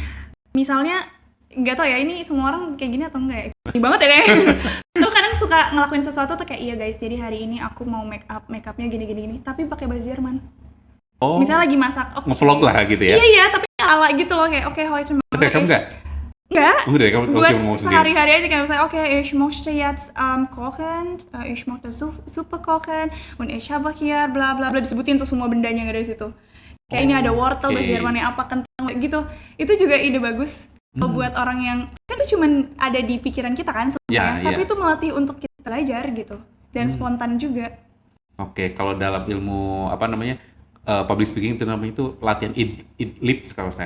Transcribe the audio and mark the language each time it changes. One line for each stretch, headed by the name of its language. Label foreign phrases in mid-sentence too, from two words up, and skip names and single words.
Indonesian: Misalnya nggak tau ya, ini semua orang kayak gini atau enggak ya, ini banget ya kayaknya. Lu kadang suka ngelakuin sesuatu tuh kayak, iya guys, jadi hari ini aku mau make upnya gini tapi pakai bahasa Jerman. Oh, Misalnya lagi masak, oke. ngevlog lah gitu ya. Iya, tapi ala gitu loh, kayak oke, heute Tapi kamu enggak? enggak, Udah, kamu buat ngomong sendiri. sehari-hari aja kayak misalnya, oke,
German: ich möchte jetzt kochen, ich möchte Suppe kochen und ich habe hier bla bla bla,
Indonesian: disebutin tuh semua bendanya yang ada di situ. Kayak ini ada wortel bahasa Oke. Jermannya apa, kentang gitu. Itu juga ide bagus. Kalau buat orang yang kan itu cuman ada di pikiran kita kan sebenarnya, Ya, tapi ya. itu melatih untuk kita belajar gitu dan spontan juga. Oke, kalau dalam ilmu apa namanya
English: public speaking
Indonesian: itu namanya itu latihan id lips kalau saya.